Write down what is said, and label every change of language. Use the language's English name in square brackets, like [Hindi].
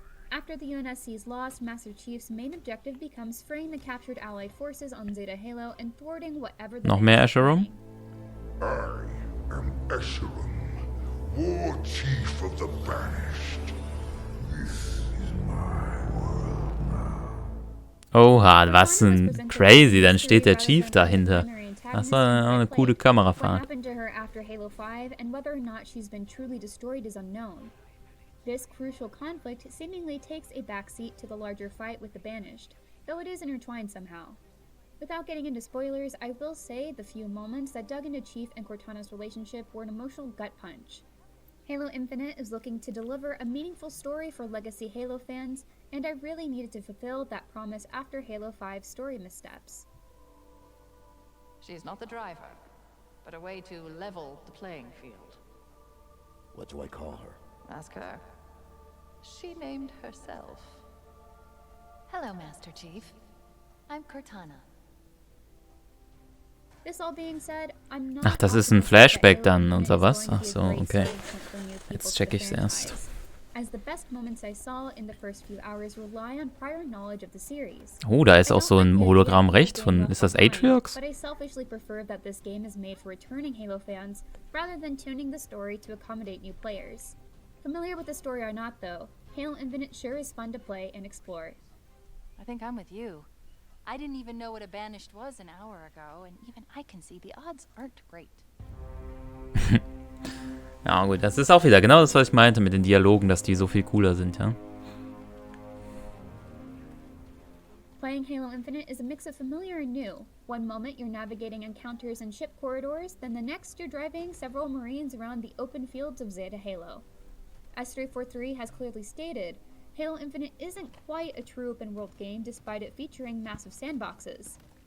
[English] After the UNSC's loss, Master Chief's main objective becomes freeing the captured Allied forces on Zeta Halo and thwarting whatever the [German] Noch mehr Asherum? [English] I am Escharum, War Chief of the Banished. This is my world now. [German] Oha, was ein crazy, dann steht der Chief dahinter. Das war auch eine coole Kamerafahrt. [English] What happened to her after Halo 5 and whether or not she's been truly destroyed is unknown. This crucial conflict seemingly takes a backseat to the larger fight with the Banished, though it is intertwined somehow. Without getting into spoilers, I will say the few moments that dug into Chief and Cortana's relationship were an emotional gut punch. Halo Infinite is looking to deliver a meaningful story for legacy Halo fans, and I really needed to fulfill that promise after Halo 5's story missteps. She's not the driver, but a way to level the playing field. What do I call her? Ask her. She named herself. Hello, Master Chief. I'm Cortana. This all being said, I'm not [German] Ach, das ist ein Flashback dann, oder was? Ach so, okay. Jetzt check ich's erst. [English] As the best moments I saw in the first few hours rely on prior knowledge of the series. [German] Oh, da ist auch so ein Hologramm rechts von, ist das Atriox? [English] But I selfishly prefer that this game is made for returning Halo fans rather than tuning the story to accommodate new players. Familiar with the story or not though, Halo Infinite sure is fun to play and explore. I think I'm with you. I didn't even know what a Banished was an hour ago, and even I can see the odds aren't great. [German] Ja gut, das ist auch wieder genau das, was ich meinte mit den Dialogen, dass die so viel cooler sind, ja. [English] Playing Halo Infinite is a mix of familiar and new. One moment you're navigating encounters in ship corridors, then the next you're driving several Marines around the open fields of Zeta Halo. As 343 has clearly stated, Halo Infinite isn't quite a true open-world game despite it featuring massive sandboxes.